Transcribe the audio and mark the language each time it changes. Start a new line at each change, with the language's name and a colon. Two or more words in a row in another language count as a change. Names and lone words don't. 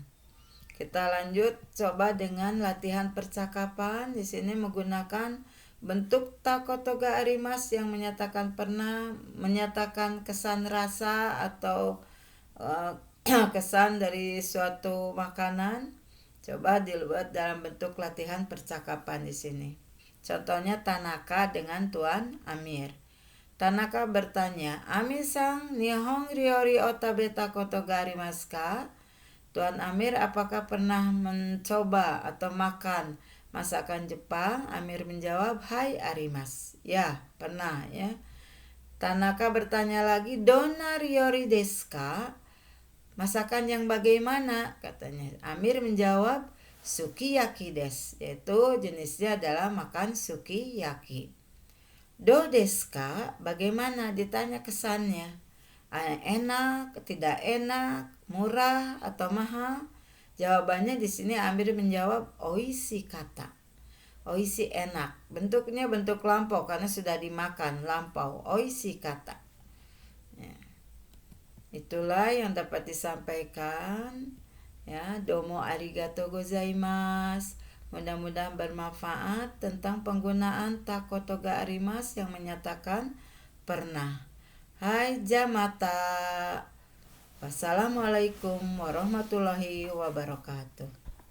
Indonesian: Kita lanjut coba dengan latihan percakapan. Di sini menggunakan bentuk
Japanese: たことがあります
Indonesian: yang menyatakan pernah, menyatakan kesan rasa atau kesan dari suatu makanan. Coba dibuat dalam bentuk latihan percakapan di sini. Contohnya Tanaka dengan Tuan Amir. Tanaka bertanya,
Japanese: アミさん、日本料理を食べたことがありますか?
Indonesian: Tuan Amir, apakah pernah mencoba atau makan masakan Jepang? Amir menjawab,
Japanese: はい、あります.
Indonesian: Ya, pernah, ya. Tanaka bertanya lagi,
Japanese: どんな料理ですか?
Indonesian: Masakan yang bagaimana? Katanya. Amir menjawab,
Japanese: すき焼きです,
Indonesian: yaitu jenisnya adalah makan sukiyaki.
Japanese: どうですか?
Indonesian: Bagaimana? Ditanya kesannya. Enak, tidak enak, murah atau mahal? Jawabannya di sini Amir menjawab
Japanese: おいしかった.
Indonesian: Oishi enak. Bentuknya bentuk lampau karena sudah dimakan, lampau.
Japanese: おいしかった. Ya.
Indonesian: Itulah yang dapat disampaikan. Ya,
Japanese: どうもありがとうございます.
Indonesian: Mudah-mudahan bermanfaat tentang penggunaan
Japanese: たことがあります
Indonesian: yang menyatakan pernah.
Japanese: はい、じゃあまた.
Arabic: والسلام عليكم ورحمة الله وبركاته.